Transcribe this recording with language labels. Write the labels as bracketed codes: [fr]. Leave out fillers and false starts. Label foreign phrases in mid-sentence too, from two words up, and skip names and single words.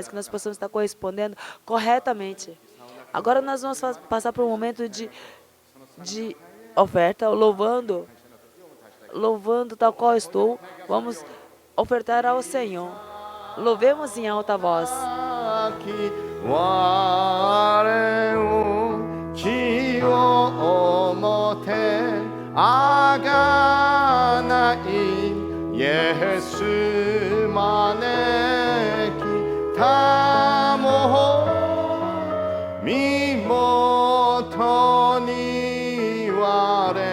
[pt] Que nós possamos estar correspondendo corretamente. Agora nós vamos passar por um momento de oferta, louvando tal qual estou. Vamos ofertar ao Senhor. Louvemos em alta voz. [ja] 我を血をもてあがないイエス招きたも身元に我